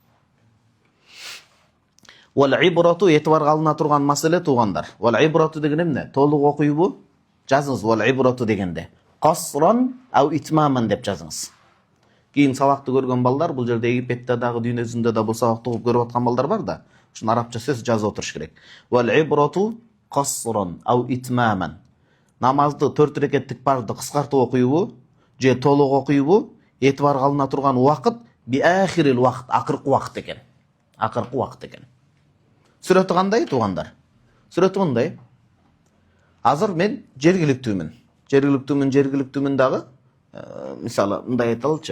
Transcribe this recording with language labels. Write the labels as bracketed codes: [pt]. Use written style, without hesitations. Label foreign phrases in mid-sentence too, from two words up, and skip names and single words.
[ar] والعبرة [ky] этибарга алына турган маселе туугандар. [ar] والعبرة [ky] деген эмне? Толук окуйбу? Жазыңыз [ar] والعبرة [ky] дегенде. [ar] قصرا أو إتماما [ky] деп жазыңыз. Кийин сабакты көргөн балдар, бул жерде Египетте дагы дүйнөсүндө да бул сабакты окуп көрүп аткан балдар бар да. Ушун арабча сөз жазып отуруш керек. [ar] والعبرة قصرا أو إتماما. [ky] Намазды 4 рекеттик барды кыскартып окуйбу же толук окуйбу? Этибар кылына турган убакыт [ar] بآخر الوقت, [ky] акыркы убакыт экен. Акыркы убакыт экен. Сүрөтү кандай туугандар? Сүрөтү мындай. Азыр мен жергиликтүүмүн дагы, мисалы мындай айталычы.